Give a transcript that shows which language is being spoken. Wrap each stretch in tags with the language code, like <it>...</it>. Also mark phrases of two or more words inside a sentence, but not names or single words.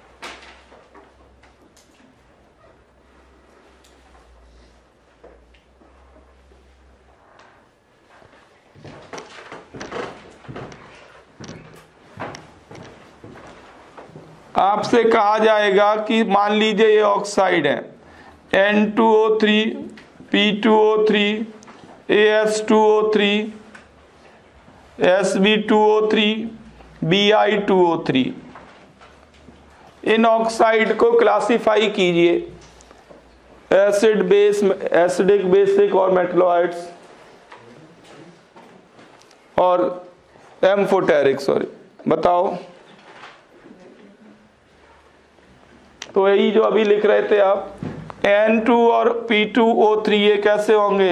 <hi>आपसे कहा जाएगा कि मान लीजिए ये ऑक्साइड है N2O3, P2O3, AS2O3, Sb2O3, Bi2O3। इन ऑक्साइड को क्लासिफाई कीजिए,</hi> <en>acid, base, acidic, basic</en> <hi>और मेटलोइड्स और एम्फोटेरिक, सॉरी, बताओ। तो यही जो अभी लिख रहे थे आप, N2 और P2O3 ये कैसे होंगे?</hi>